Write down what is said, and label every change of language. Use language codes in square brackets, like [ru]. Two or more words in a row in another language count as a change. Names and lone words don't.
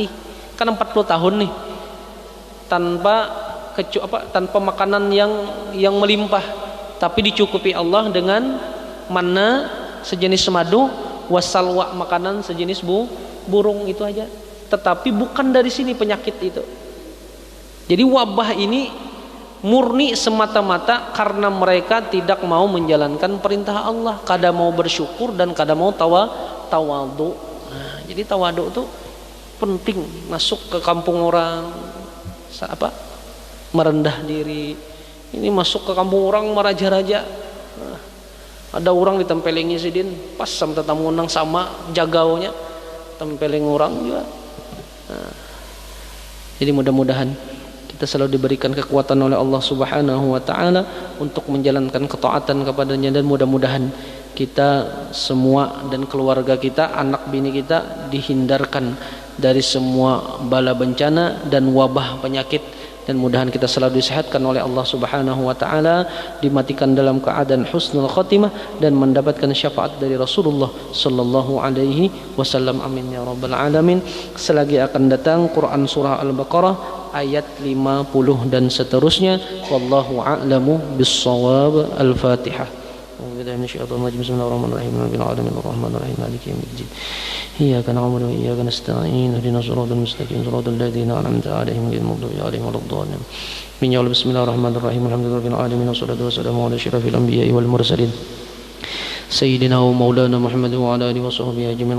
[id] Kan 40 tahun nih tanpa makanan yang melimpah, tapi dicukupi Allah dengan manna sejenis madu, wasalwa makanan sejenis burung, itu aja. Tetapi bukan dari sini penyakit itu. Jadi wabah ini murni semata-mata karena mereka tidak mau menjalankan perintah Allah, kada mau bersyukur dan kada mau tawadu. Nah, jadi tawadu itu penting, masuk ke kampung orang merendah diri. Ini masuk ke kampung orang meraja-raja. [bjn] Nah, ada orang ditempelingi sidin pas sama tetamu nang sama jagaunya tempeling orang juga. [id] Nah, jadi mudah-mudahan kita selalu diberikan kekuatan oleh Allah [ar] سبحانه وتعالى [id] untuk menjalankan ketaatan kepadanya, dan mudah-mudahan kita semua dan keluarga kita, anak bini kita dihindarkan dari semua bala bencana dan wabah penyakit, dan mudahan kita selalu disehatkan oleh Allah [ar] سبحانه وتعالى, [id] dimatikan dalam keadaan [ar] حسن الخاتمة [id] dan mendapatkan syafaat dari Rasulullah [ar] صلى الله عليه وسلم. آمين يا رب العالمين. [id] Selagi akan datang Quran surah Al-Baqarah ayat 50 dan seterusnya. [ar] والله أعلم بالصواب. [id] Al-Fatihah. [ar] بسم الله الرحمن الرحيم. رب العالمين الرحمن الرحيم مالك يوم الدين. إياك نعبد وإياك نستعين. اهدنا الصراط المستقيم صراط الذين أنعمت عليهم غير المغضوب عليهم ولا الضالين. بسم الله الرحمن الرحيم. الحمد لله رب العالمين والصلاة والسلام على أشرف الأنبياء والمرسلين سيدنا ومولانا محمد وعلى آله وصحبه أجمعين.